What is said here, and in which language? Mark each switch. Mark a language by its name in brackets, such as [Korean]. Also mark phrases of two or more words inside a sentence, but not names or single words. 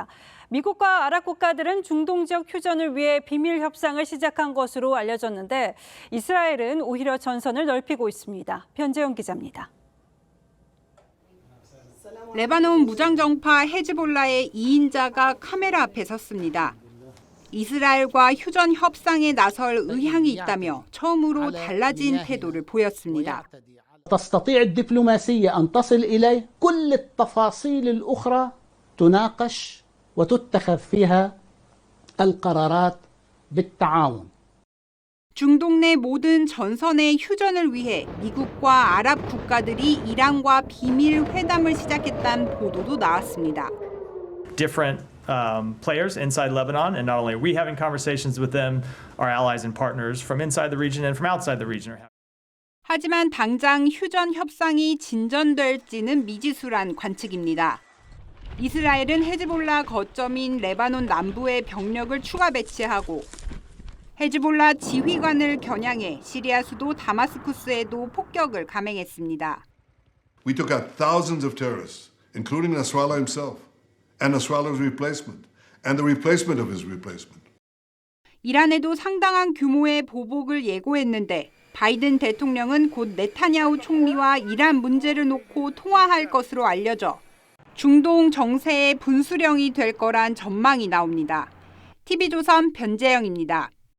[Korean] 미국과 아랍 국가들은 중동 지역 휴전을 위해 비밀 협상을 시작한 것으로 알려졌는데 이스라엘은 오히려 전선을 넓히고 있습니다. 변재영 기자입니다. 레바논 무장정파 헤즈볼라의 2인자가 카메라 앞에 섰습니다. 이스라엘과 휴전 협상에 나설 의향이 있다며 처음으로 달라진 태도를 보였습니다. [Arabic] تستطيع الدبلوماسية أن تصل إليه كل التفاصيل الأخرى تناقش وتتخذ فيها القرارات بالتعاون. [Korean] 중동 내 모든 전선의 휴전을 위해 미국과 아랍 국가들이 이란과 비밀 회담을 시작했다는 보도도 나왔습니다. [English] Different players inside Lebanon, and not only are we having conversations with them, our allies and partners from inside the region and from outside the region are having. [Korean] 하지만 당장 휴전 협상이 진전될지는 미지수란 관측입니다. 이스라엘은 헤즈볼라 거점인 레바논 남부에 병력을 추가 배치하고 헤즈볼라 지휘관을 겨냥해 시리아 수도 다마스쿠스에도 폭격을 감행했습니다. [English] We took out thousands of terrorists, including Nasrallah himself, and Nasrallah's replacement, and the replacement of his replacement. [Korean] 이란에도 상당한 규모의 보복을 예고했는데 바이든 대통령은 곧 네타냐후 총리와 이란 문제를 놓고 통화할 것으로 알려져 중동 정세의 분수령이 될 거란 전망이 나옵니다. TV조선 변재영입니다.